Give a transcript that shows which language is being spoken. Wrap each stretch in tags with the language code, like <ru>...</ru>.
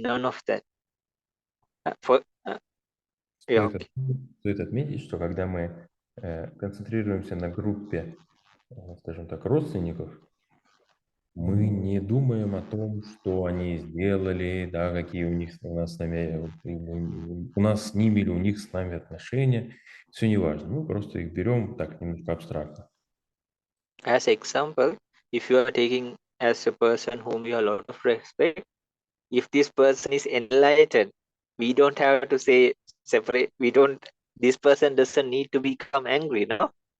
<en>None of that. Yeah, okay.</en> <ru>Стоит отметить, что когда мы концентрируемся на группе, скажем так, родственников, мы не думаем о том, что они сделали, да, какие у них у нас с нами, у нас с ними или у них с нами отношения. Все не важно. Мы просто их берем так немножко абстрактно.</ru> <en>As example, if you are taking as a person whom you have a lot of respect, if this person is enlightened, we don't have to say separate. We don't. This person doesn't need to become angry, no.</en>